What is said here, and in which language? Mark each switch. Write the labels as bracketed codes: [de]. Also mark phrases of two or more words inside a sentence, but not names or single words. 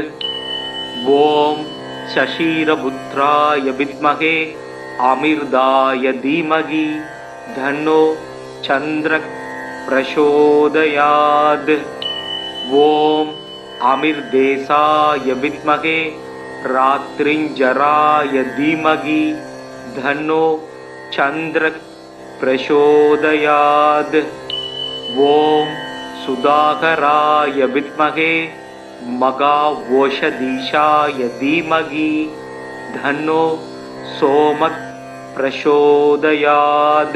[sa] ओम् क्षीरपुत्राय विद्महे अमृताय धीमहि तन्नो चन्द्र प्रचोदयात्. ओम् अमृतेशाय विद्महे रात्रिञ्चराय धीमहि तन्नो चंद्र प्रचोदयात्। ओम सुधाकराय विद्महे मघाओषधीशाय धीमहि धन्नो सोमः प्रचोदयात्।